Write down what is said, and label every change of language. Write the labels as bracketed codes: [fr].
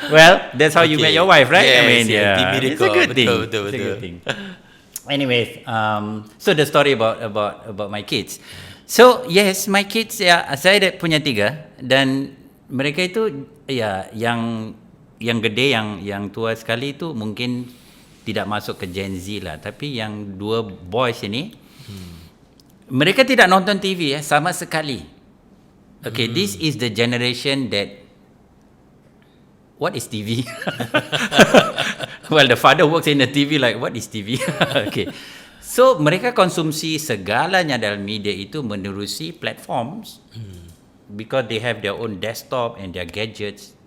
[en] Well, that's how you met your wife, right? Yes, I mean, yes, TV it's a good thing. [id] Betul. [en] It's a good thing. Anyways, so the story about my kids. So yes, my kids, [id] saya ada punya 3 dan mereka itu yang gede, yang tua sekali itu mungkin tidak masuk ke Gen Z lah, tapi yang 2 boys ini mereka tidak nonton TV sama sekali. [en] Okay, this is the generation that, what is TV? Well, the father works in the TV, like, what is TV? [id] Okay. So, mereka konsumsi segalanya dalam media itu menerusi platforms [en] because they have their own desktop and their gadgets.